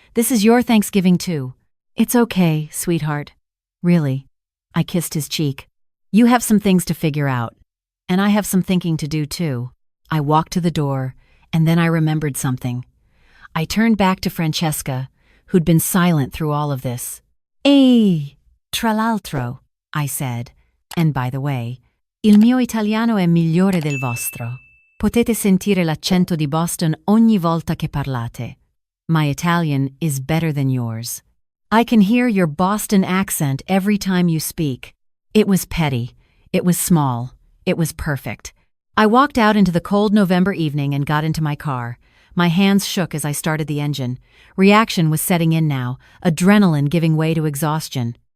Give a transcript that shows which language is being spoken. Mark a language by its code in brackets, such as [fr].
[en] This is your Thanksgiving too." "It's okay, sweetheart." "Really?" I kissed his cheek. "You have some things to figure out. And I have some thinking to do too." I walked to the door, and then I remembered something. I turned back to Francesca, who'd been silent through all of this. [it] Tra l'altro," [en] I said, "and by the way, [it] il mio italiano è migliore del vostro. Potete sentire l'accento di Boston ogni volta che parlate. [en] My Italian is better than yours. I can hear your Boston accent every time you speak." It was petty. It was small. It was perfect. I walked out into the cold November evening and got into my car. My hands shook as I started the engine. Reaction was setting in now, adrenaline giving way to exhaustion.